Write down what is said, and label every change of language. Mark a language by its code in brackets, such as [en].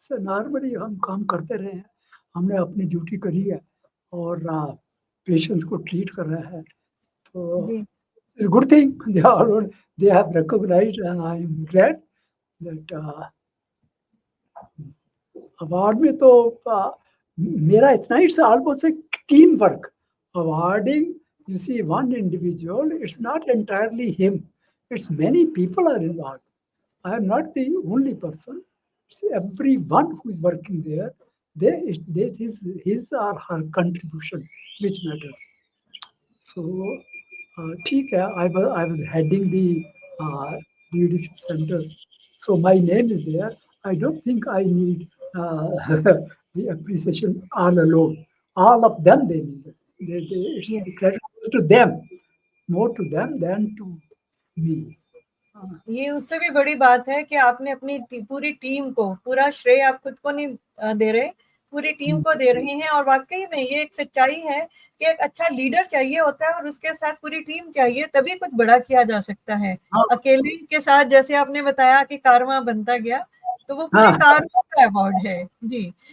[hi] Normally हम काम करते रहे हैं, हमने अपनी ड्यूटी करी है और पेशेंट्स को ट्रीट कर रहा है, तो [en] It's good thing they have recognised and I am glad that. [hi] Award में तो मेरा इतना, [en] It's almost a team work. Awarding, you see, one individual, it's not entirely him, it's many people are involved. I am not the only person, it's everyone who is working there. It is his or her contribution which matters. So [hi] ठीक है, [en] I was heading the de-addiction center, so my name is there. I don't think I need the appreciation all alone. All of them, they need it. It's the credit goes to them, more to them than to me. [hi] ये उससे भी बड़ी बात है कि आपने अपनी पूरी टीम को, पूरा श्रेय आप खुद को नहीं दे रहे, पूरी टीम को दे रहे हैं। और वाकई में ये एक सच्चाई है कि एक अच्छा लीडर चाहिए होता है और उसके साथ पूरी टीम चाहिए, तभी कुछ बड़ा किया जा सकता है। अकेले के साथ, जैसे आपने बताया कि कारवां बनता गया, तो वो पूरे कारवां का अवार्ड है जी।